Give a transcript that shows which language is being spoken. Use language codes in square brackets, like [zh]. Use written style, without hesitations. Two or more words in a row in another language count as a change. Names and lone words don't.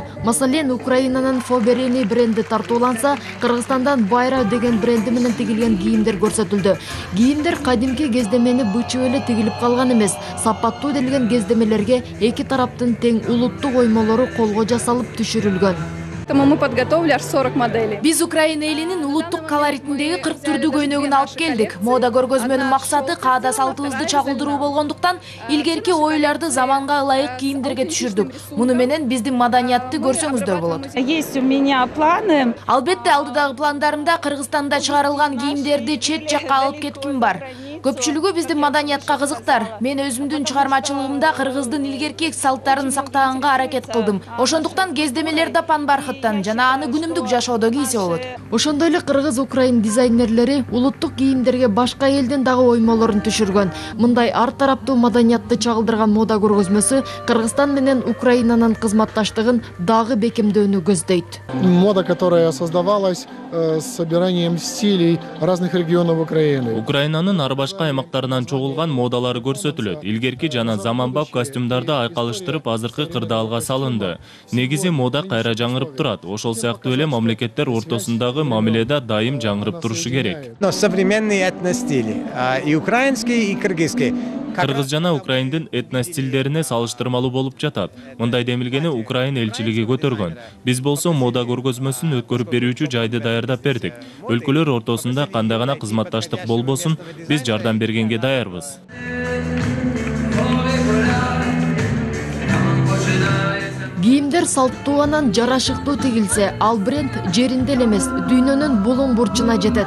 [ky] Маселен, Украинанын Фоберини бренди тартууланса, Кыргызстандан Байра деген бренди менен тигилген кийимдер көрсөтүлдү. Кийимдер кадимки кездемени бычып эле тигилип калган эмес. Сапаттуу делген кездемелерге эки тараптын тең улуттук оймолору колго жасалып түшүрүлгөн. [ru] Мы подготовили аж 40 моделей. [ky] Биз Украина элинин улуттук колоритиндеги 40 түрдүү көйнөгүн алып келдик. Мода көргөзмөнүн максаты каада салтыбызды чагылдыруу болгондуктан, илгерки ойлорду заманга ылайык кийимдерге түшүрдүк. Муну менен биздин маданиятты көрсөңүздөр болот. [ru] Есть у меня планы. [ky] Албетте, алдыдагы пландарымда Кыргызстанда чыгарылган кийимдерди чет жакка алып кетким бар. Көпчүлүгү биздин маданиятка кызыктар. Мен өзүмдүн чыгармачылыгымда Кыргыздын илгерки салттарын сактаганга аракет кылдым. Ошондуктан кездемелер да пан бархыттан жана аны күнүмдүк жашоодо кийсе болот. Ошондой эле Кыргыз-Украин дизайнерлери улуттук кийимдерге башка элдин дагы оймолорун түшүргөн. Мындай ар тараптуу маданиятты чагылдырган мода көргөзмөсү Кыргызстан менен Украинанын кызматташтыгын дагы бекемдөөнү көздөйт. [ru] Мода, которая создавалась с собиранием стилей разных регионов Украины. [ky] Украинанын ар башка аймактарынан чогулган модалары көрсөтүлөт. Илгерки жана заманбап костюмдарды айкалыштырып азыркы кырдаалга салынды. Негизи мода кайра жаңырып турат. Ошол сыяктуу эле мамлекеттер ортосундагы мамиледе дайым жаңырып турушу керек. [ru] Современные этностили, и украинский, и кыргызский. [ky] Кыргыз жана Украиндин этностилдерине салыштырмалуу болуп жатат. Мындай демилгени Украин элчилиги көтөргөн. Биз болсо мода көргөзмөсүн өткөрүп берүүчү жайды даярдап бердик. Өлкөлөр ортосунда кандай гана кызматташтык болбосун, биз жардам бергенге даярбыз. Кийимдер салттуу анан жарашыктуу тигилсе, ал бренд жеринде эле эмес, дүйнөнүн булуң бурчуна жетет.